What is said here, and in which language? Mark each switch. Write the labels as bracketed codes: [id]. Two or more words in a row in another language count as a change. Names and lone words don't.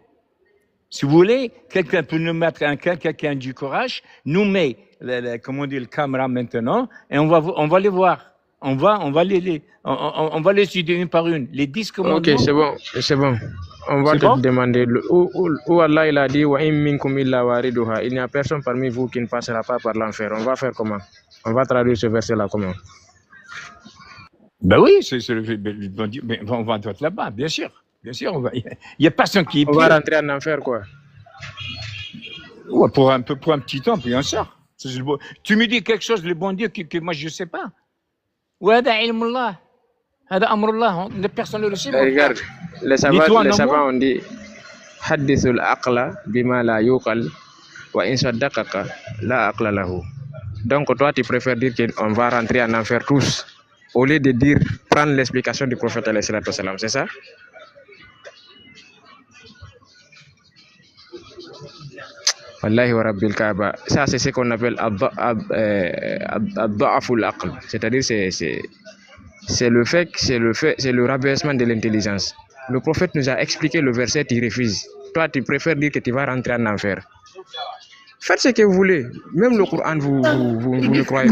[fr] Si vous voulez, quelqu'un peut nous mettre, quelqu'un du courage, nous met, le caméra maintenant, et on va les voir. On va les étudier une par une. Les 10 commandements. Ok, c'est bon. On va te demander où Allah il a dit [ar] وإن منكم إلا واردها. [fr] Il n'y a personne parmi vous qui ne passera pas par l'enfer. On va faire comment? On va traduire ce verset-là comment? Ben oui, on va être là-bas, bien sûr. Bien sûr, il n'y a personne qui est pire. On va rentrer en enfer, quoi. Ouais, pour un petit temps, puis on sort. Ça, c'est le bon- Tu me dis quelque chose, le bon Dieu, que moi je ne sais pas. [ar] وهذا علم الله. هذا أمر الله. [fr] Personne ne le sait. mon frère. Regarde, Ni toi, les ni savants moi. ont dit [ar] حدثوا العقلاء بما لا يعقل وإن صدقك لا عقل له. [fr] Donc toi tu préfères dire qu'on va rentrer en enfer tous au lieu de dire prendre l'explication du prophète [ar] عليه الصلاة والسلام, [fr] c'est ça? [ar] والله ورب الكعبة. [fr] Ça c'est ce qu'on appelle [ar] ضعف العقل, [fr] c'est-à-dire c'est le rabaissement de l'intelligence. Le prophète nous a expliqué le verset, il refuse. Toi, tu préfères dire que tu vas rentrer en enfer. Faites ce que vous voulez. Même le Coran, vous ne croyez